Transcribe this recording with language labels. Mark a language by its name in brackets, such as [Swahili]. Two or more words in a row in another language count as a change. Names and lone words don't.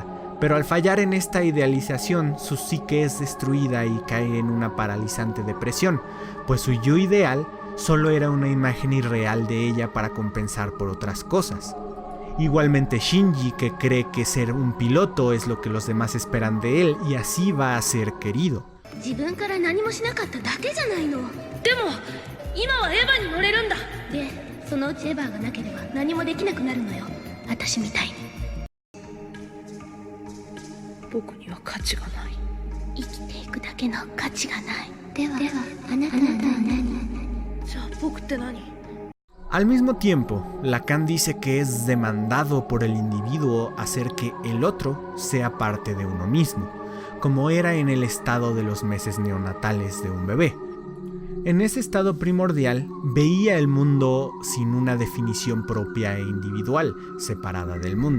[Spanish] Pero al fallar en esta idealización, su psique es destruida y cae en una paralizante depresión, pues su yo ideal solo era una imagen irreal de ella para compensar por otras cosas. Igualmente Shinji, que cree que ser un piloto es lo que los demás esperan de él y así va a ser querido. [Japanese] 自分から何もしなかっただけじゃないの。でも今はエヴァに乗れるんだ。で、そのうちエヴァがなければ何もできなくなるのよ。私みたいに。僕には価値がない。生きていくだけの価値がない。ではあなたは何？じゃあ僕って何？ [Spanish] Al mismo tiempo, Lacan dice que es demandado por el individuo hacer que el otro sea parte de uno mismo, como era en el estado de los meses neonatales de un bebé. En ese estado primordial, veía el mundo sin una definición propia e individual, separada del mundo.